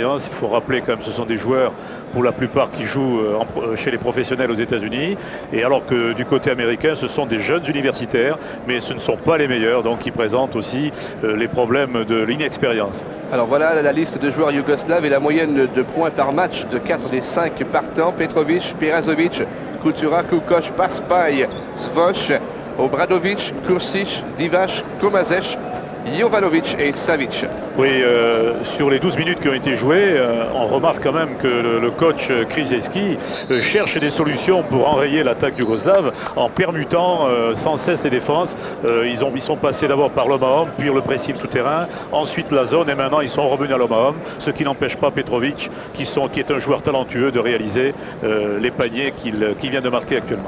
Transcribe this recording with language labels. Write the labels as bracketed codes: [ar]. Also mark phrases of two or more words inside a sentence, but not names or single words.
[fr] Il faut rappeler quand même, ce sont des joueurs, pour la plupart, qui jouent chez les professionnels aux États-Unis. Et alors que du côté américain, ce sont des jeunes universitaires, mais ce ne sont pas les meilleurs, donc ils présentent aussi les problèmes de l'inexpérience. Alors voilà la liste de joueurs yougoslaves et la moyenne de points par match de 4 des 5 partants. Petrovic, Perazovic, Kultura, Kukoc, Paspaille, Svoch, Obradovic, Kursic, Divac, Komazec, Jovanovic et Savic. Oui, sur les 12 minutes qui ont été jouées, on remarque quand même que le coach Krzyzewski cherche des solutions pour enrayer l'attaque yougoslave en permutant sans cesse les défenses. Ils sont passés d'abord par l'homme à homme, puis le pressing tout-terrain, ensuite la zone, et maintenant ils sont revenus à l'homme à homme, ce qui n'empêche pas Petrovic, qui est un joueur talentueux, de réaliser les paniers qu'il vient de marquer actuellement.